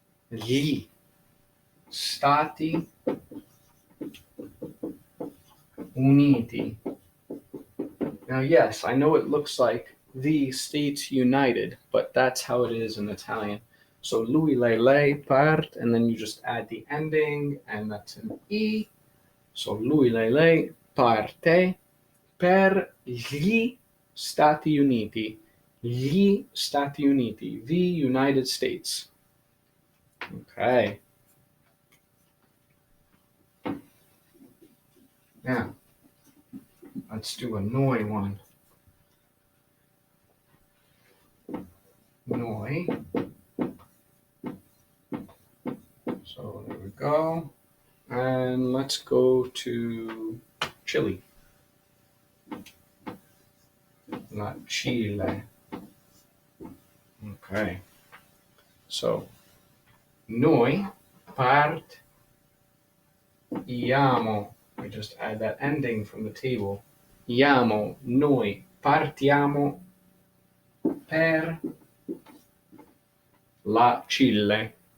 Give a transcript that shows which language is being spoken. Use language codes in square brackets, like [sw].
[it] Gli Stati Uniti. [en] Now, yes, I know it looks like the States United, but that's how it is in Italian. So [it] lui, lei, [en] part, and then you just add the ending, and that's an E. So [it] lui, lei, parte per gli Stati Uniti. Gli Stati Uniti, [en] the United States. Okay. Now, let's do a noi one. [it] Noi. [en] go. And let's go to Chile. Not Chile. Okay. So, [it] noi partiamo. [en] We just add that ending from the table. [it] Noi partiamo per la Chile.